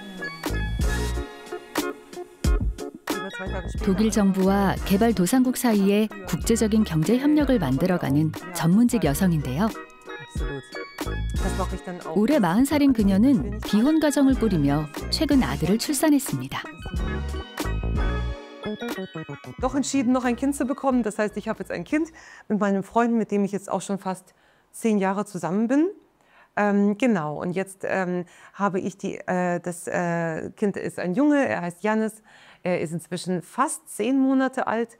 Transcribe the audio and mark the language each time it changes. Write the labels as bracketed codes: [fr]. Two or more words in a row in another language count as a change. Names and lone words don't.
[ko] 독일 정부와 개발도상국 사이에 국제적인 경제 협력을 만들어가는 전문직 여성인데요. 올해 40살인 그녀는 비혼 가정을 꾸리며 최근 아들을 출산했습니다. [de] Doch entschieden, noch ein Kind zu bekommen. Das heißt, ich habe jetzt ein Kind mit meinem Freund, mit dem ich jetzt auch schon fast 10 Jahre zusammen bin. Genau, und jetzt habe ich das Kind ist ein Junge, er heißt Jannis, er ist inzwischen fast 10 Monate alt.